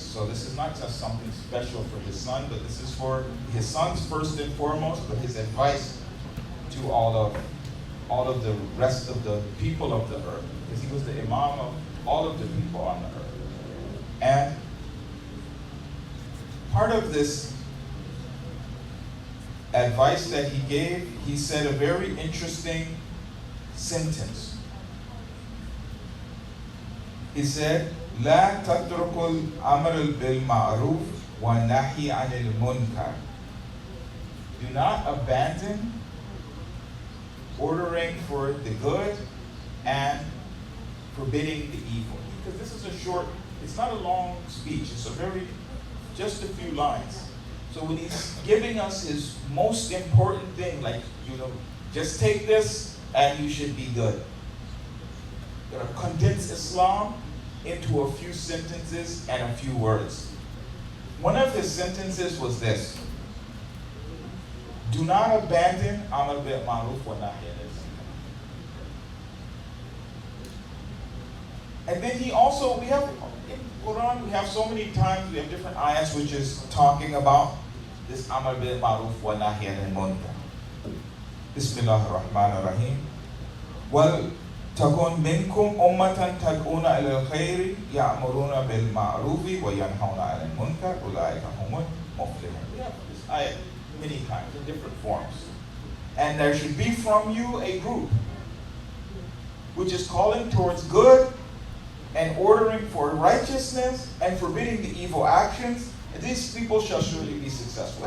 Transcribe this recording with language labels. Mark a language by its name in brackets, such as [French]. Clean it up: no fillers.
[English] So this is not just something special for his son, but this is for his sons first and foremost, but his advice to all of the rest of the people of the earth, because he was the imam of all of the people on the earth. And part of this advice that he gave, he said a very interesting sentence. [Arabic] He said, لا تترك الأمر بالمعروف والنهي عن المنكر. [English] Do not abandon ordering for the good and forbidding the evil. Because this is a short, it's not a long speech, it's just a few lines. So when he's giving us his most important thing, like, just take this and you should be good. You're going to condense Islam into a few sentences and a few words. One of his sentences was this: do not abandon Amr bil Ma'ruf wa Nahy anil Munkar. And then he also, we have in Quran, we have so many times, we have different ayahs which is talking about this Amr bil Ma'ruf wa Nahy anil Munkar. [Arabic] Bismillah ar-Rahman ar-Rahim. [English] Well, [Arabic] تكون منكم أمة تدعون إلى الخير يأمرون بالمعروف وينهون عن المنكر أولئك هم المفلحون. [English] We have this ayah many times in different forms. And there should be from you a group which is calling towards good and ordering for righteousness and forbidding the evil actions, and these people shall surely be successful.